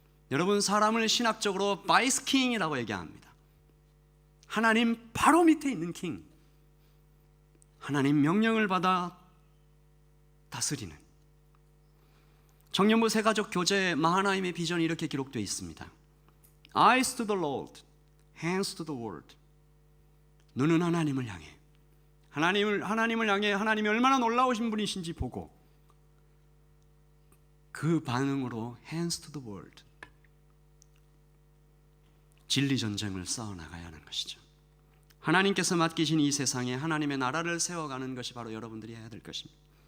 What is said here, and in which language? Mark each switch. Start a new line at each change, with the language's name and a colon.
Korean: 여러분, 사람을 신학적으로 바이스 킹이라고 얘기합니다. 하나님 바로 밑에 있는 킹. 하나님 명령을 받아 다스리는. 청년부 새가족 교재 마하나임의 비전이 이렇게 기록되어 있습니다.
English: Eyes to the Lord, hands to the world.
Korean: 눈은 하나님을 향해, 하나님을 향해 하나님이 얼마나 놀라우신 분이신지 보고 그 반응으로
English: hands to the world,
Korean: 진리 전쟁을 싸워나가야 하는 것이죠. 하나님께서 맡기신 이 세상에 하나님의 나라를 세워가는 것이 바로 여러분들이 해야 될 것입니다.